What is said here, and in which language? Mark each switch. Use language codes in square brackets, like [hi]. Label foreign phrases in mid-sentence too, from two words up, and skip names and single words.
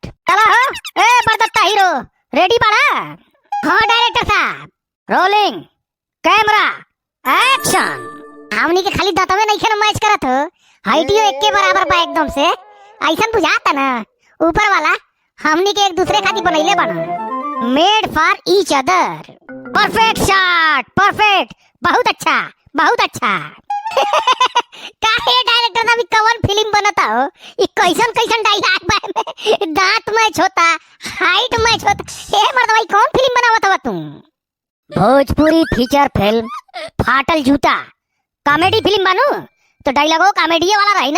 [bho] चला हो ए बरदत्ता हीरो, रेडी बाड़ा? हाँ डायरेक्टर साहब, [en] rolling camera action. [bho] हमनी के खाली दांतवे नहीं खेल मैच करत हो, हाइटियो एक के बराबर बा एकदम से। ऐसा बुझाता ना ऊपर वाला हमनी के एक दूसरे खातिर बनैले बना, [en] Made for each other. Perfect shot, perfect, [bho] बहुत अच्छा बहुत अच्छा। काहे डायरेक्टर साहब कौन फिल्म बनता हो? ई कैसन कैसन डायलॉग बा में, दांत मैच होता, हाइट मैच होता। ए मर्द भाई कौन फिल्म बनावत हो तुम? भोजपुरी [en] feature film [bho] फाटल जूता [en] comedy film [bho] बानू तो डायलॉगो कॉमेडी वाला रही ना।